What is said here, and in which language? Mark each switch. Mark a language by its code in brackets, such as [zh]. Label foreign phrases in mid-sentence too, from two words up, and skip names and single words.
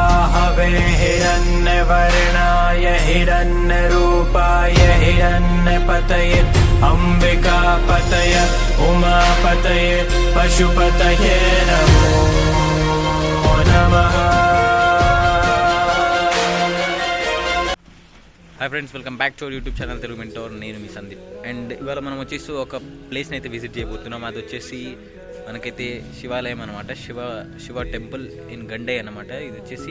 [sa] हवे हिरण्यवर्णाय हिरण्यरूपाय हिरण्यपतये अंबिकापतये उमापतये पशुपतये नमो नमः। [en] Hi friends, welcome back to our YouTube channel Telugu Mentor. [te] నేను మీ సందీప్. అండ్ ఇవాళ మనం వచ్చేసి ఒక ప్లేస్ని అయితే విజిట్ చేయబోతున్నాం. అది వచ్చేసి మనకైతే శివాలయం అనమాట. శివ [en] temple in [te] గండే అనమాట ఇది వచ్చేసి.